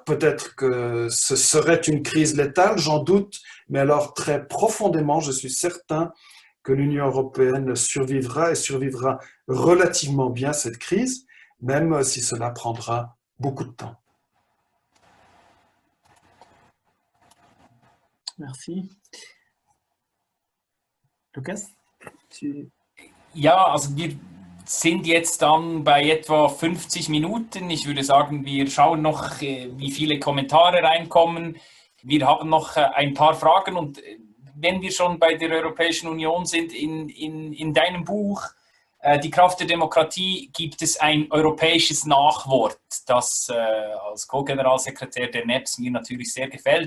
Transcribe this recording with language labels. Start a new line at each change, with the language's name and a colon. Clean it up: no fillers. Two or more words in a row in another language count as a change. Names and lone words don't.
French: Peut-être que ce serait une crise létale, j'en doute, mais alors très profondément, je suis certain que l'Union européenne survivra et survivra relativement bien cette crise, même si cela prendra beaucoup de temps. Merci.
German: Lukas? Ja, also wir sind jetzt dann bei etwa 50 Minuten. Ich würde sagen, wir schauen noch, wie viele Kommentare reinkommen. Wir haben noch ein paar Fragen und wenn wir schon bei der Europäischen Union sind, in deinem Buch Die Kraft der Demokratie gibt es ein europäisches Nachwort, das als Co-Generalsekretär der NEPS mir natürlich sehr gefällt.